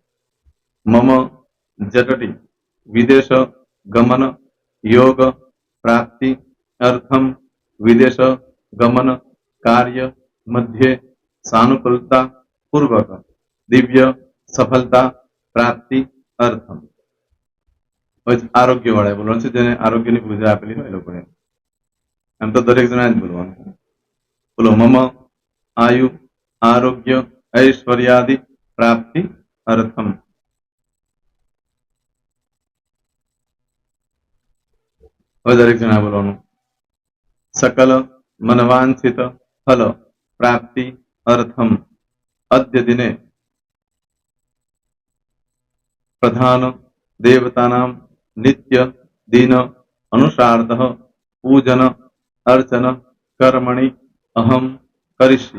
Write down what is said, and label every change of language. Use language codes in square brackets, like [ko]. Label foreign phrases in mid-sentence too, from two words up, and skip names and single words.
[sa] મમ જટટી વિદેશ ગમન યોગ પ્રાપ્તિ અર્થમ વિદેશ ગમન કાર્ય મધ્યે સાનુકૂલતા પૂર્વક દિવ્ય સફળતા પ્રાપ્તિ અર્થમ. [gu] આરોગ્ય વાળા બોલવાનું છે, જેને આરોગ્યની પૂજા આપેલી હોય એ લોકોએ. એમ તો દરેક જણા જ બોલવાનું. બોલો. [sa] મમ આયુ આરોગ્ય ऐश्वर्यादि પ્રાપ્તિ અર્થમ. [gu] હવે દરેક જણા બોલવાનું. [sa] સકલ મનવાંછિત ફલ પ્રાપ્તિ અર્થમ અદ્ય દિને પ્રધાન દેવતાનામ નિત્ય દિન અનુસાર્ધ પૂજન અર્ચન કર્મણી અહમ કરીશ્ય.